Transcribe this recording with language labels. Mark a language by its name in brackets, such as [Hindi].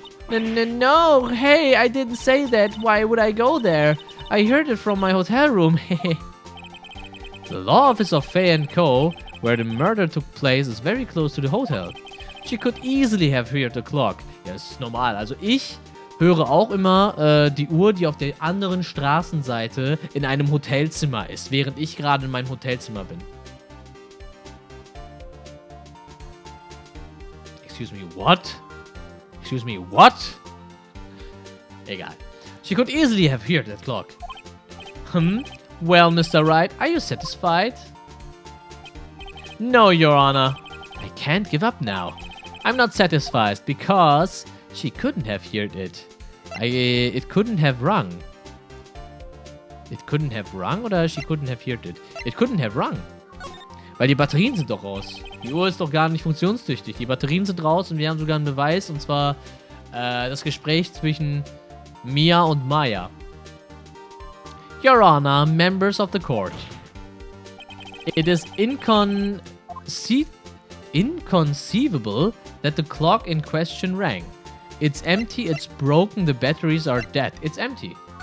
[English] No, hey, I didn't say that. Why would I go there? I heard it from my hotel room. The law office of Fay & Co., where the murder took place, is very close to the hotel. She could easily have heard the clock. [German] Ja, das ist normal. Also ich höre auch immer die Uhr, die auf der anderen Straßenseite in einem Hotelzimmer ist, während ich gerade in meinem Hotelzimmer bin. [English] Excuse me, what? Excuse me, what? [German] Egal. [English] She could easily have heard that clock. Well, Mr. Wright, are you satisfied? No, Your Honor. I can't give up now. I'm not satisfied because she couldn't have heard it. It couldn't have rung. It couldn't have rung [German] oder [English] she couldn't have heard it? It couldn't have rung. [German] Weil die Batterien sind doch raus. Die Uhr ist doch gar nicht funktionstüchtig. Die Batterien sind raus und wir haben sogar einen Beweis. Und zwar das Gespräch zwischen Mia und Maya. [English] Your Honor, members of the court. It is inconceivable that the clock in question rang. It's empty, it's broken, the batteries are dead. It's empty.